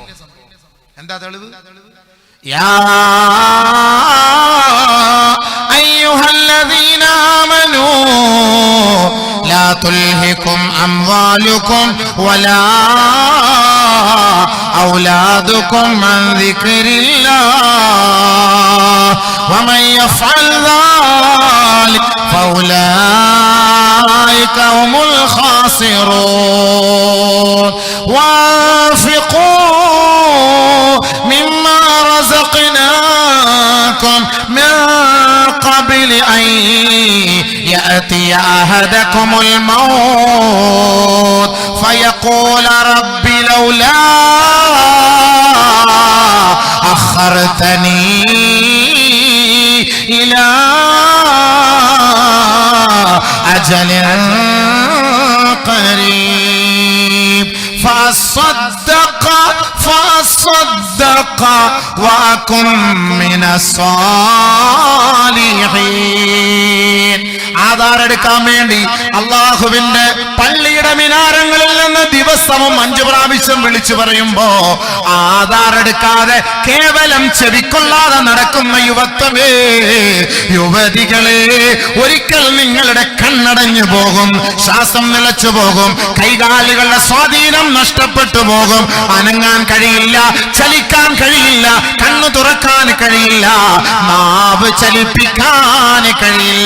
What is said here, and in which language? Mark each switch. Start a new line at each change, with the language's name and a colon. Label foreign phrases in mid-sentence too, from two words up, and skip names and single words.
Malayalam: എന്താ തെളിവ്?
Arabic: يا أيها الذين آمنوا لا تلهكم أموالكم ولا أولادكم عن ذكر الله ومن يفعل ذلك فأولئك هم الخاسرون وأنفقوا مما رزقناكم من قبل أن يأتي أحدكم الموت فيقول رب لولا أخرتني إلى أجل قريب فأصدق وأكن من الصالحين.
Malayalam: ആധാർ എടുക്കാൻ വേണ്ടി അള്ളാഹുവിന്റെ പള്ളിയുടെ മിനാരങ്ങളിൽ നിന്ന് ദിവസവും 5 പ്രാവശ്യം വിളിച്ചു പറയുമ്പോ ആധാർ എടുക്കാതെ കേവലം ചെവിക്കൊള്ളാതെ നടക്കുന്ന യുവത്വമേ, യുവതികളെ, ഒരിക്കൽ നിങ്ങളുടെ കണ്ണടഞ്ഞു പോകും, ശ്വാസം നിലച്ചു പോകും, കൈകാലുകളുടെ സ്വാധീനം നഷ്ടപ്പെട്ടു പോകും, അനങ്ങാൻ കഴിയില്ല, ചലിക്കാൻ കഴിയില്ല, കണ്ണു തുറക്കാൻ കഴിയില്ല, നാവ് ചലിപ്പിക്കാൻ കഴിയില്ല.